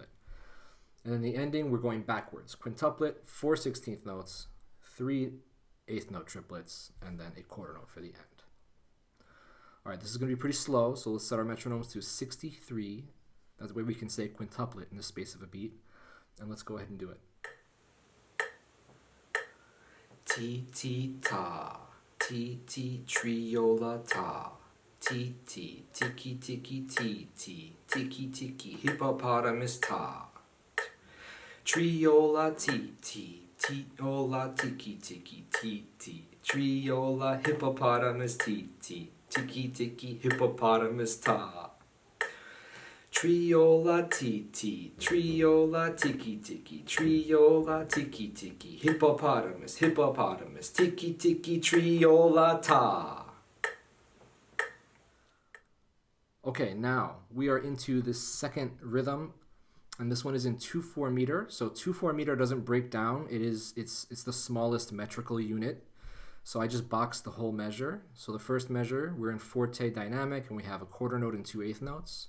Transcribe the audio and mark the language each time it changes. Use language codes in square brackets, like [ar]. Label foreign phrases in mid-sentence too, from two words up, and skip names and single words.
[en] And then the ending, we're going backwards. Quintuplet, 4/16 notes, 3 8th note triplets, and then a quarter note for the end. All right, this is going to be pretty slow, so let's set our metronomes to 63. That's the way we can say quintuplet in the space of a beat. And let's go ahead and do it. Ti ti ta, ti ti triola ta, ti ti tiki tiki ti ti tiki tiki hippopotamus ta, triola ti ti tiola tiki tiki ti ti triola hippopotamus ti ti tiki tiki hippopotamus ta. Triola ti triola tiki tiki, triola tiki tiki, hippopotamus, hippopotamus, tiki tiki, triola ta. Okay, now we are into the second rhythm, and this one is in 2/4 meter. So 2/4 meter doesn't break down. It's the smallest metrical unit. So I just boxed the whole measure. So the first measure, we're in forte dynamic, and we have a quarter note and 2/8 notes.